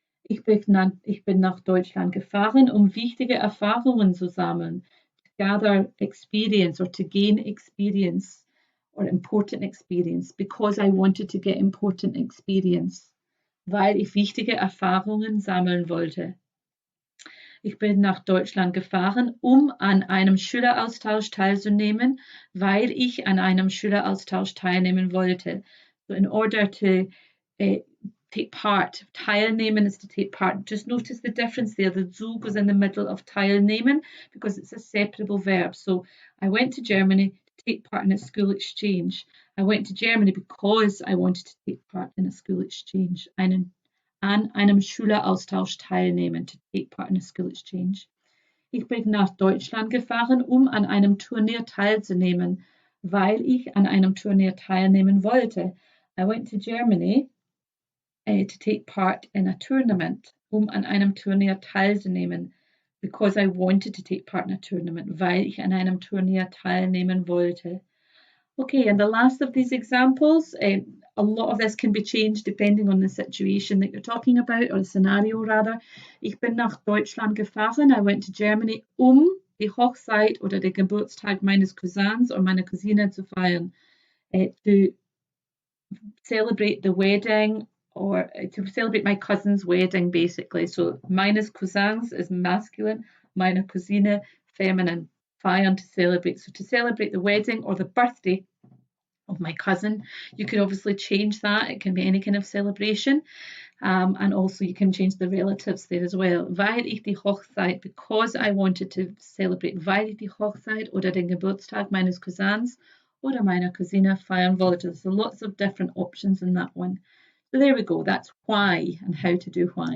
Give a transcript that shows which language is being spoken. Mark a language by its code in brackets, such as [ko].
[de] Ich bin nach Deutschland gefahren, wichtige Erfahrungen zu sammeln, [en] to gather experience or to gain experience or important experience, because I wanted to get important experience, [de] weil ich wichtige Erfahrungen sammeln wollte. Ich bin nach Deutschland gefahren, an einem Schüleraustausch teilzunehmen, weil ich an einem Schüleraustausch teilnehmen wollte. [en] So in order to take part. Teilnehmen is to take part. Just notice the difference there. The zu goes in the middle of teilnehmen because it's a separable verb. So I went to Germany to take part in a school exchange. I went to Germany because I wanted to take part in a school exchange. [de] An einem Schüleraustausch teilnehmen, [en] to take part in a school exchange. [de] Ich bin nach Deutschland gefahren, an einem Turnier teilzunehmen, weil ich an einem Turnier teilnehmen wollte. [en] I went to Germany to take part in a tournament, [de] an einem Turnier teilzunehmen, [en] because I wanted to take part in a tournament, [de] weil ich an einem Turnier teilnehmen wollte. [en] Okay, and the last of these examples, a lot of this can be changed depending on the situation that you're talking about, or the scenario rather. [de] Ich bin nach Deutschland gefahren, [en] I went to Germany, [de] die Hochzeit oder den Geburtstag meines Cousins oder meiner Cousine zu feiern. To [en] celebrate the wedding or to celebrate my cousin's wedding, basically. So meines Cousins is masculine, meine Cousine feminine. Feiern to celebrate. So to celebrate the wedding or the birthday of my cousin, you can obviously change that. It can be any kind of celebration. And also you can change the relatives there as well. [de] Weil ich die Hochzeit, [en] because I wanted to celebrate, [de] weil ich die Hochzeit oder den Geburtstag meines Cousins oder meiner Cousine feiern wollte. [en] So lots of different options in that one. So there we go. That's why and how to do why.